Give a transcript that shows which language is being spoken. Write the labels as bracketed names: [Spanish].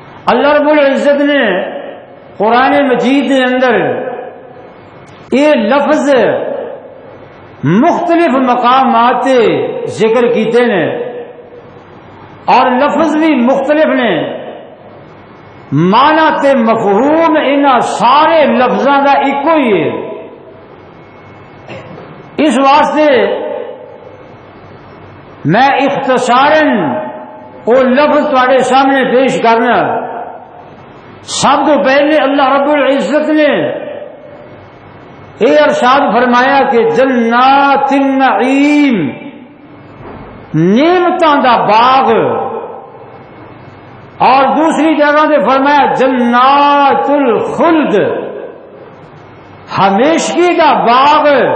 [Urdu] اللہ رب العزت نے قرآن مجید کے اندر یہ لفظ مختلف مقامات ذکر کیتے ہیں، اور لفظ بھی مختلف نے. [Punjabi] معنی تے مفہوم انہاں سارے لفظاں دا ایکو ہی ہے. اس واسطے میں اختصاراً وہ لفظ تواڈے سامنے پیش کرنا. [Urdu] سب تو پہلے اللہ رب العزت نے یہ ارشاد فرمایا کہ جنات النعیم، [Punjabi] نعمتاں دا باغ، [Urdu] اور دوسری جگہ سے فرمایا جنات الخلد، [Punjabi] ہمیشگی دا باغ.